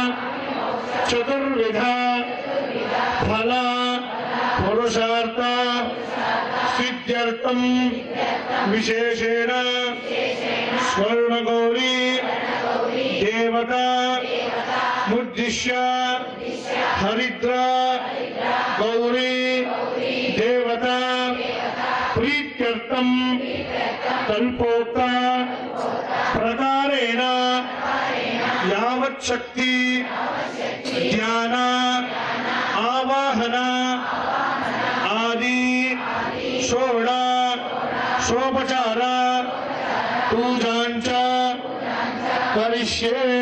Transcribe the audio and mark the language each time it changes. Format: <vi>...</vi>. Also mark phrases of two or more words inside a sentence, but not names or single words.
<sa>ಚತುರ್ವಿಧ ಫಲ ಪುರುಷಾರ್ಥ ಸಿದ್ಧ್ಯರ್ಥಂ ವಿಶೇಷೇಣ ಸ್ವರ್ಣಗೌರಿ ದೇವತಾ ಮುದ್ದಿಶ್ಯ ಹರಿದ್ರ ಗೌರಿ ದೇವತಾ ಪ್ರೀತ್ಯರ್ಥಂ ಕಲ್ಪೋಕ್ತ ಪ್ರಕಾರೇಣ ಯಾವತ್ ಶಕ್ತಿ ಧ್ಯಾನ ಆವಾಹನ ಆದಿ ಷೋಡ ಶೋಪಚಾರ ಪೂಜಾಂಚ ಕರಿಷ್ಯೆ.</sa>